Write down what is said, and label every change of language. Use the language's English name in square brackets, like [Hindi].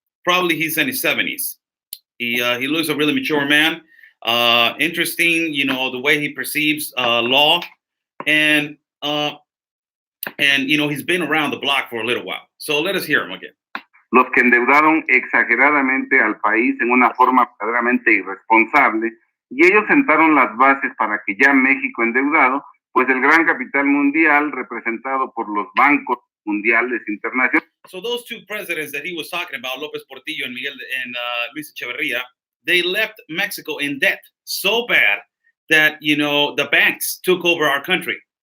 [English] Probably he's in his 70s. He looks a really mature man. Interesting, the way he perceives law. And he's been around the block for a little while. So let us hear him again. [Spanish] Los que endeudaron exageradamente al país en una forma verdaderamente irresponsable, y ellos sentaron las bases para que ya México endeudado, pues el gran capital mundial representado por los bancos mundiales internacionales. [English] So those two presidents that he was talking about, López Portillo and Luis Echeverría, they left Mexico in debt so bad that, the banks took over our country.